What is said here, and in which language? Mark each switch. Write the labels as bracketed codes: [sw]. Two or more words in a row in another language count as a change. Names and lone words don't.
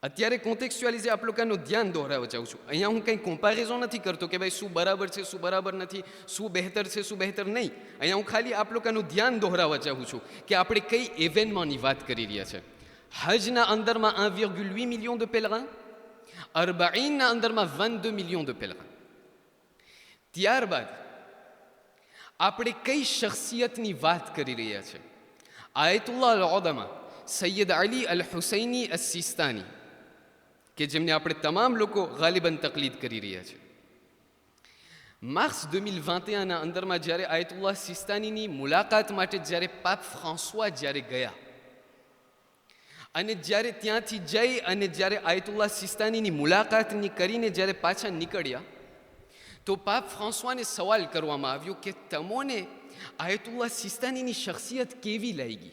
[gu] અત્યારે કોન્ટેક્સ્ચ્યુઅલાઇઝે આપ લોકોનું ધ્યાન દોહરાવવા જાઉં છું. અહીંયા હું કંઈ કમ્પેરિઝન નથી કરતો કે ભાઈ શું બરાબર છે, શું બરાબર નથી, શું બહેતર છે, શું બહેતર નહીં. અહીંયા હું ખાલી આપ લોકોનું ધ્યાન દોહરાવવા ચાહું છું કે આપણે કઈ ઇવેન્ટમાંની વાત કરી રહ્યા છે. હજના અંદરમાં 1,8 મિલિયન [fr] de pèlerins, [gu] અરબાઈનના અંદરમાં 22 મિલિયન [fr] de pèlerins. [gu] ત્યારબાદ આપણે કઈ શખ્સિયતની વાત કરી રહ્યા છે? આયતુલ્લાહ અલ-ઉદમા સૈયદ અલી અલ હુસૈની અસ સિસ્તાની, કે જેમને આપણે તમામ લોકો ગાલિબન તકલીદ કરી રહ્યા છે. માર્ચ 2021ના અંદરમાં જ્યારે આયતુલ્લાહ સિસ્તાનીની મુલાકાત માટે જ્યારે પાપ ફ્રાન્સવા જ્યારે ગયા અને જ્યારે ત્યાંથી જઈ અને જ્યારે આયતુલ્લાહ સિસ્તાનીની મુલાકાતની કરીને જ્યારે પાછા નીકળ્યા તો પાપ ફ્રાન્સવાને સવાલ કરવામાં આવ્યો કે તમોને આયતુલ્લાહ સિસ્તાનીની શખ્સિયત કેવી લાગી?